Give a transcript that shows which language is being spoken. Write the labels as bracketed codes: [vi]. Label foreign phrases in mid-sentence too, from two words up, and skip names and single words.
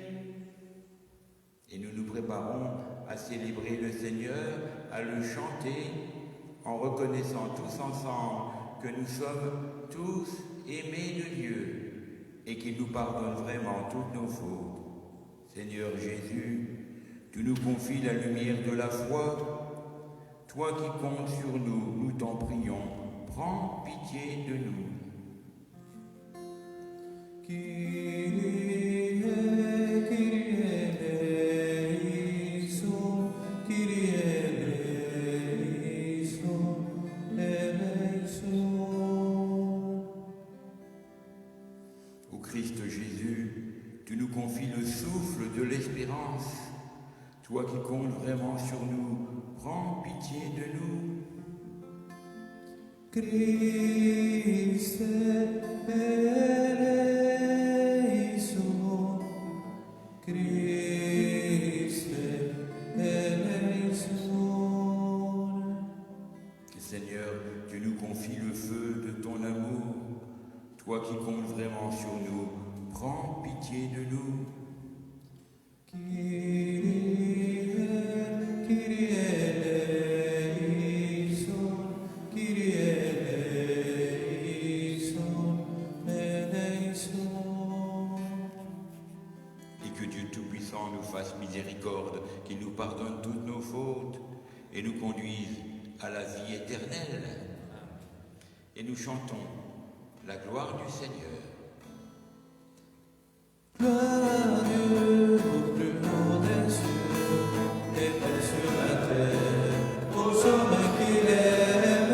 [fr] Et nous nous préparons à célébrer le Seigneur, à le chanter, en reconnaissant tous ensemble que nous sommes tous aimés de Dieu et qu'il nous pardonne vraiment toutes nos fautes. Seigneur Jésus, tu nous confies la lumière de la foi. Toi qui comptes sur nous, nous t'en prions, prends pitié de nous. [el] Kyrie, Kyrie eleison, Kyrie eleison, eleison. [fr] Ô Christ Jésus, tu nous confies le souffle de l'espérance. Toi qui comptes vraiment sur nous, prends pitié de nous. [el] Christ eleison, Christ eleison. [fr] Seigneur, tu nous confies le feu de ton amour. Toi qui comptes vraiment sur nous, prends pitié de nous. [el] Kyrie, Kyrie eleison, Kyrie eleison, eleison. [fr] Et que Dieu Tout-Puissant nous fasse miséricorde, qu'il nous pardonne toutes nos fautes et nous conduise à la vie éternelle. Et nous chantons la gloire du Seigneur. Gloire à Dieu au plus haut des cieux, et paix sur la terre, aux hommes qu'il aime.